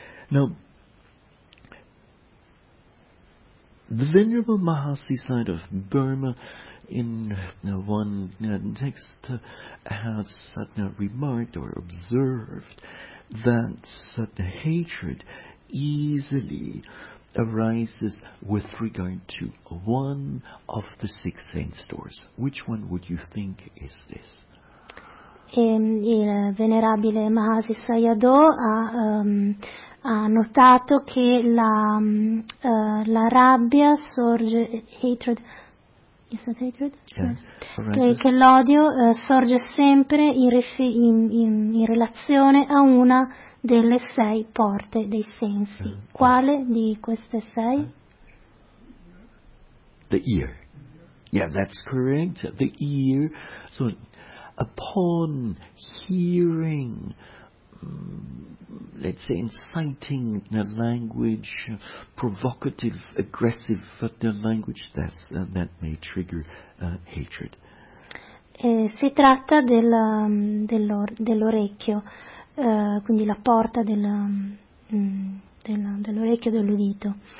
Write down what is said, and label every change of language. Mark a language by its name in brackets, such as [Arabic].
[English] Now, the Venerable Mahasiddhanta of Burma, in one text, has certain remarked or observed that the hatred easily arises with regard to one of the six saints' doors. Which one would you think is this? [Italian] Il venerabile Mahasiddhanta ha notato che la rabbia sorge hatred. [English] Is that hatred? Yeah. Yeah. [Italian] Che l'odio sorge sempre in relazione a una delle sei porte dei sensi. Quale di queste sei? [English] The ear. Yeah, that's correct. The ear. So, upon hearing, let's say, inciting language, provocative, aggressive language, that may trigger hatred. [Italian] Si tratta dell'orecchio, quindi la porta dell'orecchio, dell'udito.